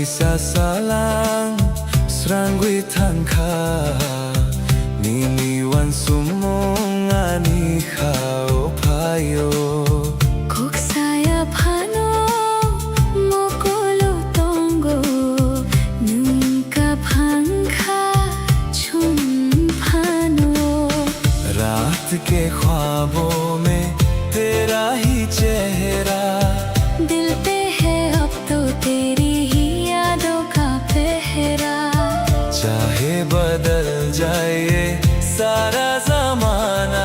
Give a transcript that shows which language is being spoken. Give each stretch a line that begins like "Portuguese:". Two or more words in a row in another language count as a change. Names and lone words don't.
Kok Borok: salang Srangwi tangka Nini wan sumong ani khao payo Kok saya phano mokolo tongo Nunca phangkha chum phano
Hindi: रात के ख्वाबों में तेरा ही चेहरा दिल पे है अब तो तेरी ही यादों का पहरा चाहे बदल जाए ये सारा जमाना